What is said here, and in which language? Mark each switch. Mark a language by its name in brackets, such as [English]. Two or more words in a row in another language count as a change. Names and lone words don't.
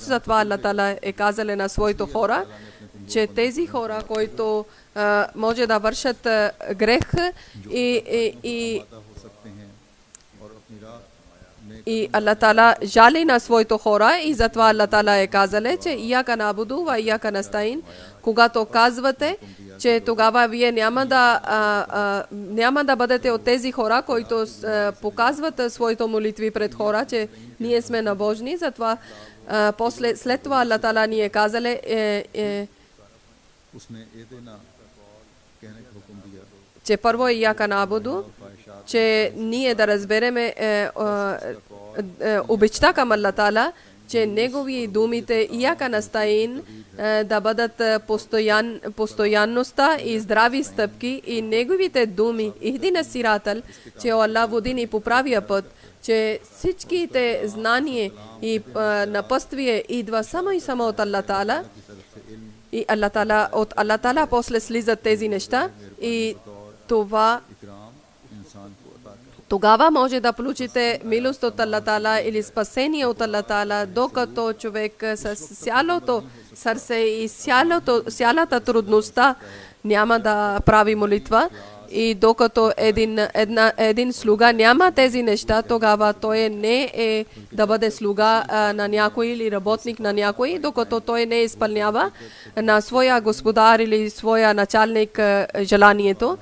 [Bulgarian] Затова Аллах Таала е казал на своите хора, че тези хора, които може да вършат грех и И Аллах Тала жали на своите хора и затова Аллах Тала е казале, че [Arabic] إياك نعبد وإياك نستعين. [Bulgarian] Когато казвате, че тогава вие няма да бъдете от тези хора, които показват своите молитви пред хора, че ние сме набожни. Затова след това Аллах Тала ни е казале [Urdu] اس نے یہ دینا کہنے کا حکم دیا [Bulgarian] че първо [Arabic] إياك نعبد, [Bulgarian] че ние да разбереме обичта към Аллах Тала, че негови думите [Arabic] إياك نستعين [Bulgarian] да бъдат постоянността и здрави стъпки и неговите думи [Arabic] اهدنا الصراط, [Bulgarian] че Аллах води ни по правия път, че всичките знания и напъствие идва само и само от Аллах Тала. И от Аллах Тала после слизат тези неща и това [Urdu] اکرام انسان کو عطا کر [Bulgarian] тогава може да получите милост от Аллах Тала или спасение от Аллах Тала, докато човек с цялото сърце и цялата трудността няма да прави молитва. И докато един слуга няма тези неща, тогава той не е да бъде слуга на някой или работник на някой, докато той не изпълнява на своя господар или своя началник желанието.